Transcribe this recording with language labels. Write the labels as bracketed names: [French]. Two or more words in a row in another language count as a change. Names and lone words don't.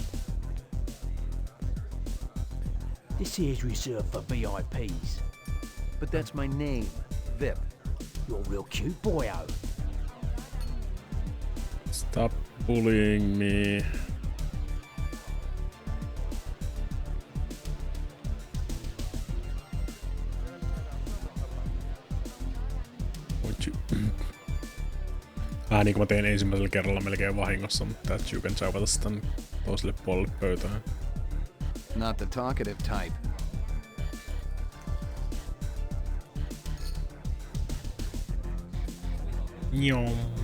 [English] This here's reserved for VIPs. But that's my name, Vip. You're a real cute boyo. Stop bullying me. [Finnish] Niin kuin mä tein ensimmäisellä kerralla melkein vahingossa, mutta että [English] you can [Finnish] chauvata sitä toiselle puolelle pöytään. [English] Not the talkative type. Nyom.